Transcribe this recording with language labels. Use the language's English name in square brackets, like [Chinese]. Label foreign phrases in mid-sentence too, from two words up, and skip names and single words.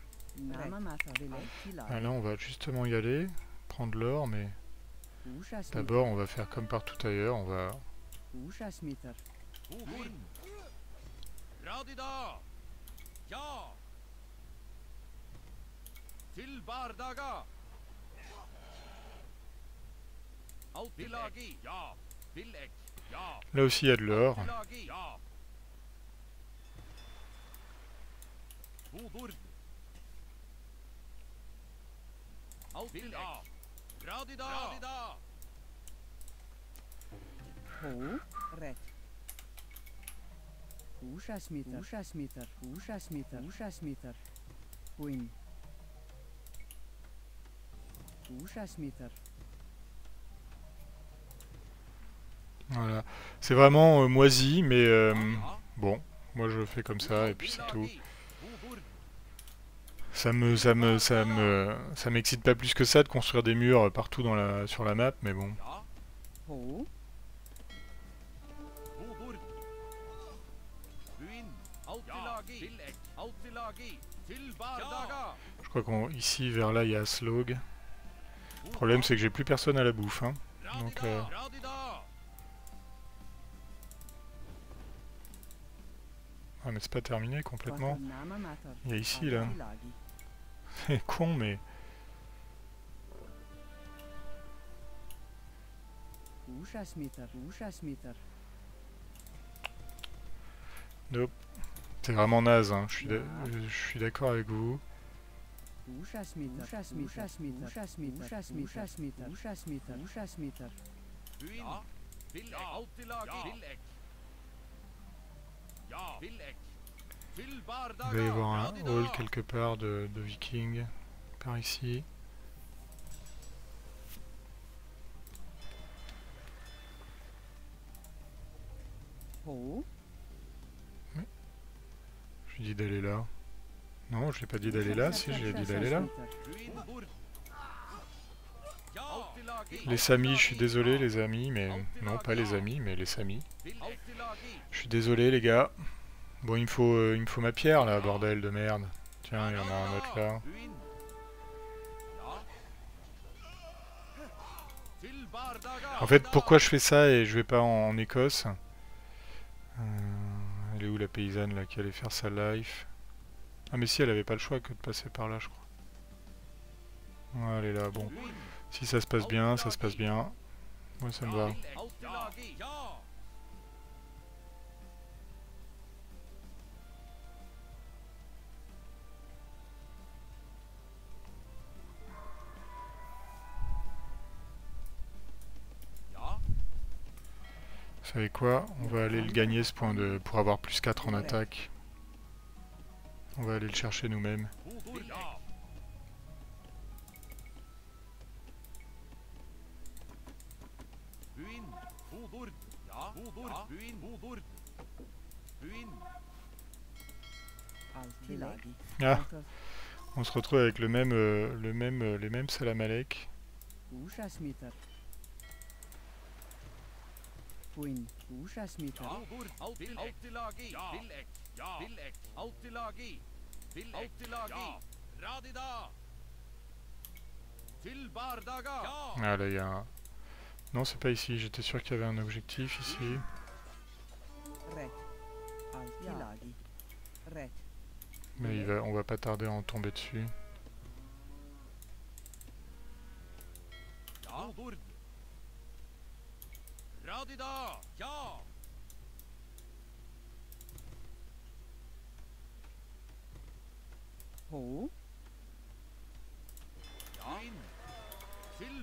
[French] Ah, là, on va justement y aller, prendre l'or, mais d'abord, on va faire comme partout ailleurs, on va... Radida! Ja! Til Bardaga! Altilagi! Ja! Vilek! Ja! Là aussi, il y a de l'or. Altilagi! Ja! Budurd! Altilek! Radida! Radida! Ho, ret. Ushasmitar. Queen. Voilà. C'est vraiment moisi, mais bon, moi je fais comme ça, et puis c'est tout. Ça m'excite pas plus que ça de construire des murs partout sur la map, mais bon. Ho, Budurd! Buin! Altilagi! Vilek! Altilagi! Til Bardaga! Je crois qu'ici, vers là, il y a Aslog. Le problème, c'est que j'ai plus personne à la bouffe, hein. Donc, Radida! ah, mais c'est pas terminé complètement. Il y a ici, là. C'est con, mais... Nope. C'est vraiment naze, hein. Je suis d'accord avec vous. Buin! Vilek! Altilagi! Vilek! Ja! Vilek! Til Il Bardaga! doit y avoir un Radida! hall quelque part de vikings. Par ici. Ho, Je lui dis d'aller là. Non, je lui ai pas dit d'aller là, si, je lui ai dit d'aller là. Buin! Budurd! Ja! Altilagi! Les Samis, je suis désolé les amis, mais... Non, pas les amis, mais les Samis. Vilek! Altilagi! Je suis désolé les gars. Bon, il me faut ma pierre là, bordel de merde. Tiens, il y en a un autre là. Buin! Ja! Til Bardaga! En fait, pourquoi je fais ça et je vais pas en Écosse? Elle est où la paysanne là qui allait faire sa life? Ah mais si, elle avait pas le choix que de passer par là, je crois. Ouais, elle est là, bon. Buin! Si ça se passe bien, ça se passe bien. Moi ça me va. Vilek! Altilagi! Ja! Ja! Vous savez quoi? On va aller le gagner ce point pour avoir plus 4 en attaque. On va aller le chercher nous-mêmes. Budurd! Ja! Buin! Budurd! Ja! Budurd! Buin! Budurd! Buin! Altilagi. Ah, on se retrouve avec les mêmes Salamalek. Ushasmitar. Queen. Ushasmitar. Budurd! Altilagi! Vilek! Ja! Vilek! Altilagi! Vilek! Altilagi! Ja! Radida! Til Bardaga! Ja! Ah là, il y a un... Non, c'est pas ici, j'étais sûr qu'il y avait un objectif ici. Ret. Altilagi. Ret. Mais on va pas tarder à en tomber dessus. Ja! Budurd! Radida! Ja! Ho, Buin! Til